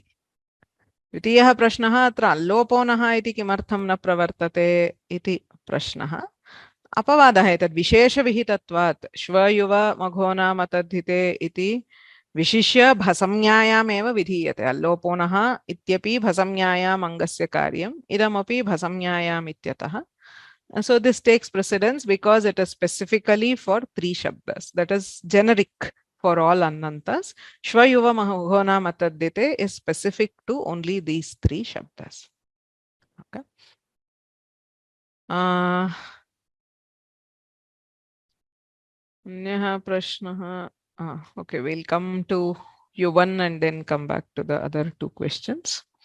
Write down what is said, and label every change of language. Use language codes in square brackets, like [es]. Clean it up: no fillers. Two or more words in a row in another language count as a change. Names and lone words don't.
[sa] द्वितीयः प्रश्नः अत्र अल्लोपोनः इति किमर्थं न प्रवर्तते इति प्रश्नः. अपवादः एतद् विशेषविहितत्वात् श्वयुव मघोना मतद्धिते इति विशिष्य भसंज्ञायामेव विधीयते. अल्लोपोनः इत्यपि भसंज्ञायाम् अङ्गस्य कार्यम्, इदमपि भसंज्ञायाम् इत्यतः. [en] So this takes precedence because it is specifically for three shabdas, that is generic for all annantas. [sa] श्वयुव मघोना मतद्धिते [en] is specific to only these three shabdas. [sa] Okay. अन्यः प्रश्नः. [en] Okay, we'll come to Yuvan and then come back to the other two questions.